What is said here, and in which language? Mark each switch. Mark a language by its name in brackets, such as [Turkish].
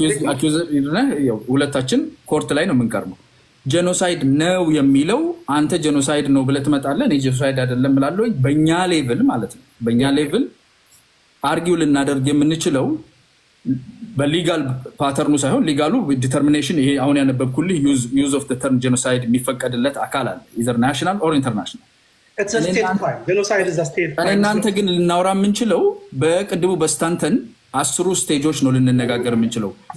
[Amharic] accused ነህ ሁለታችን ኮርት ላይ ነው የምንቀርበው ጄኖሳይድ ነው የሚለው አንተ ጄኖሳይድ ነው ብለህ ትመጣለህ እኔ ጄኖሳይድ አይደለም እላለሁ በእኛ ሌቭል ማለት ነው በእኛ ሌቭል አርጊው ልናደርግ የምንችለው በሊጋል ፓተርኑ ሳይሆን ሊጋሉ ዲተርሚኔሽን ይሄ አሁን ያነበብኩልህ ዩዝ ኦፍ ዘ ተርም ጄኖሳይድ የሚፈቀድለት አካል አለ ኢዘር ናሽናል ኦር ኢንተርናሽናል [English] it's a state crime genocide is a state crime [Amharic] እናንተ ግን ልናወራ የምንችለው በቅድሙ በስታንተን 10 ስቴጆች ነው ልንነጋገር የምንችለው